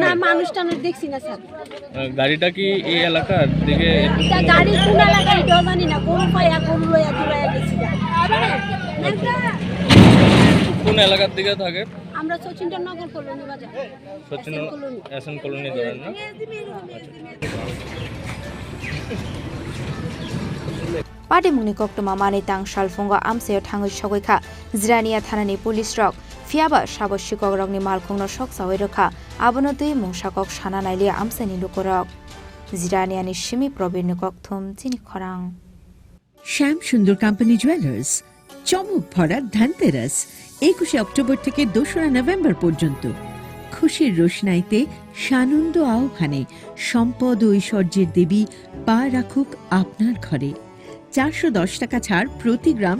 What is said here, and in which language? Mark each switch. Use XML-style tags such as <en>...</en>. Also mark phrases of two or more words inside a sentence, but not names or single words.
<bn>না মানুষটানো দেখছি না স্যার। গাড়িটা কি এই এলাকার দিকে গাড়ি কোন এলাকায় এটাও জানি না গরু পাইয়া গরু লইয়া দৌড়াইয়া গেছি। কোন এলাকার দিকে থাকে আমরা নগর কলোনি বাজার এসএন কলোনি ধরেন না</bn> <trp>Party Mungni Koktuma Mani Tang Shalfunga Amsayo Thangwi Shogwikha Zirania Thanani Police Rok Fiaba Shabo Sikok Malkhung no Sokchawi Rokha Abono Dui Mungsakok Shana Nailia Amchaini Lukurok Zirania ni Shimi Probir Kokthum Chini Khorang</trp> <bn>শ্যাম সুন্দর কোম্পানি জুয়েলার্স চমক ভরা ধানতেরাস 21 অক্টোবর থেকে 2 নভেম্বর পর্যন্ত খুশির রোশনাইতে সানন্দ আহ্বানে সম্পদ ও ঐশ্বর্যের দেবী পা রাখুক আপনার ঘরে 410 টাকা ছাড় প্রতি গ্রাম</bn>